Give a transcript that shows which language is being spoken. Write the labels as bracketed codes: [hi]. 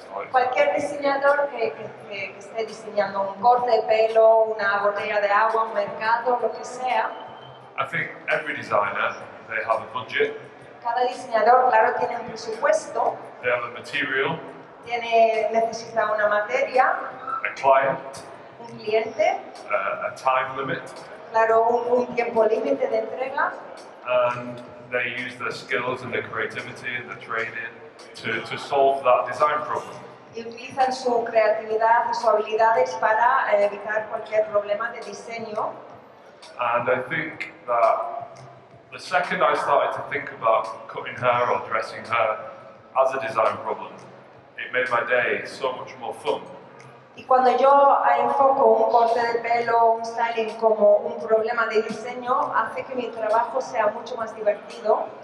[es] cualquier diseñador que esté diseñando un corte de pelo, una botella de agua, un mercado, lo que sea. [en] I think every designer, they have a budget. [es] Cada diseñador, claro, tiene un presupuesto. [en] They have a material. [es] Necesita una materia. [en] A client. [es] Un cliente. [en] A time limit. [es] Claro, un tiempo límite de entrega. [en] And they use their skills and their creativity and their training to solve that design problem. [es] Y utilizan su creatividad y sus habilidades para evitar cualquier problema de diseño. [en] And I think that the second I started to think about cutting hair or dressing her as a design problem, it made my day so much more fun. [es] Y cuando yo enfoco un corte de pelo, un styling como un problema de diseño, hace que mi trabajo sea mucho más divertido.